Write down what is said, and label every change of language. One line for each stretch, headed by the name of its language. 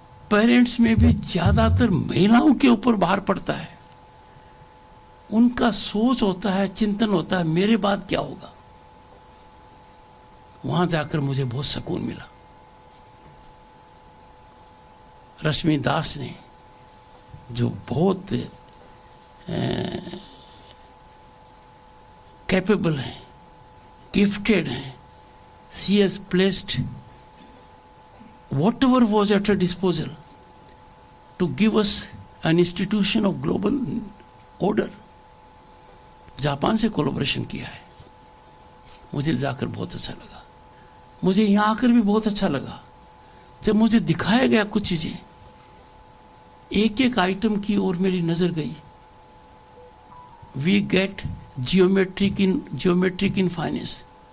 Hindi: Parents में भी ज्यादातर महिलाओं के ऊपर भार पड़ता है। उनका सोच होता है, चिंतन होता है, मेरे बाद क्या होगा। वहां जाकर मुझे बहुत सुकून मिला। रश्मि दास ने, जो बहुत कैपेबल हैं, गिफ्टेड हैं,
English: She has placed whatever was at her disposal to give us an institution of global order.
Hindi: Japan से कोलैबोरेशन किया है। मुझे जाकर बहुत अच्छा लगा। मुझे यहाँ आकर भी बहुत अच्छा लगा। जब मुझे दिखाया गया कुछ चीजें, एक एक आइटम की ओर मेरी नजर गई।
English: We get geometric in finance.